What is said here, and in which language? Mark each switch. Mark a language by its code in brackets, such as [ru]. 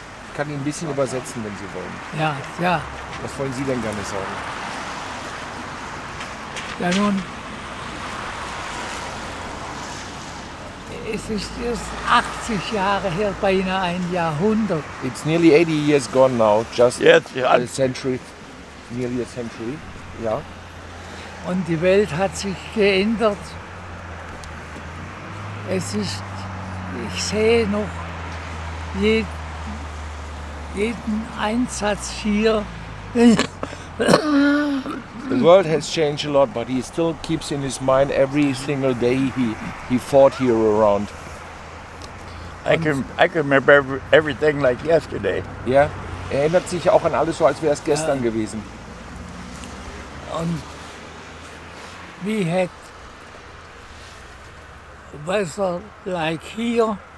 [de] Ich kann ihn ein bisschen übersetzen, wenn Sie wollen. Ja, ja. Was wollen Sie denn gerne sagen? Ja nun, es ist erst 80 Jahre her, beinahe ein Jahrhundert. [en] It's nearly 80 years gone now, just Yes, a century, nearly a century, ja. [de] Und die Welt hat sich geändert. Es ist, ich sehe noch jeden Einsatz hier. [en] The world has changed a lot, but he still keeps in his mind every single day he fought here around. I can remember everything like yesterday. [de] Ja, er erinnert sich auch an alles so, als wäre es gestern gewesen. [en] Und we had weather like here.